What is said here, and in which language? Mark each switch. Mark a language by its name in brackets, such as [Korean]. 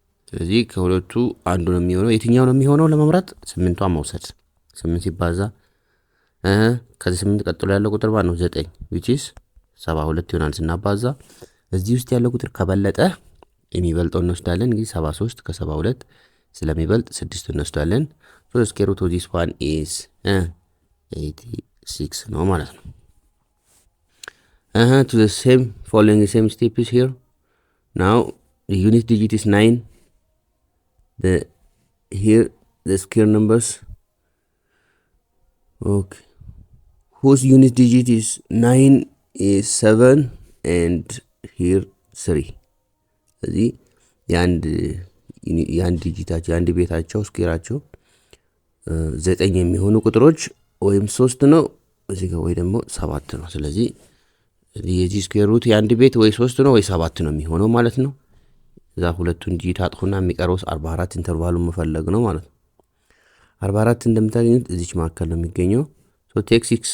[Amharic] ስለዚህ ከሁለቱ አንዱ ነው የሚሆነው። የትኛው ነው የሚሆነው ለመምረጥ 8ቷን መውሰድ። 8 ሲባዛ ከዚህ 8 ቀጥሎ ያለው ቁጥር ነው 9 [English] which is [Amharic] 72 ይሆናል ስናባዛ። እዚህ ውስጥ ያለው ቁጥር ከበለጠ የሚበልጠው እንወስዳለን። እንግዲህ 73 ከ72 ስለሚበልጥ 6 እንወስዳለን። [English] so the square root of this one is 86 [Amharic] ነው ማለት ነው። [English] to the same following the same step is here. Now the unit digit is 9. Here the square numbers, okay, whose unit digit is 9 is 7 and here 3. [Amharic] ስለዚህ የአንድ ዲጂታቸው የአንድ ቤታቸው ስኩዌራቸው 9 የሚሆኑ ቁጥሮች ወይም 3 ነው እዚህ ጋር ወይ ደግሞ 7 ነው። ስለዚህ የዚህ ስኩዌር ሩት የአንድ ቤት ወይ 3 ነው ወይ 7 ነው የሚሆነው ማለት ነው። እዛ ሁለቱን ዲጂት አጥፉና የሚቀረው 44 ኢንተርቫሉን መፈለግ ነው ማለት ነው። 44 እንደምታገኙት እዚች መካከል ነው የሚገኘው። [English] so take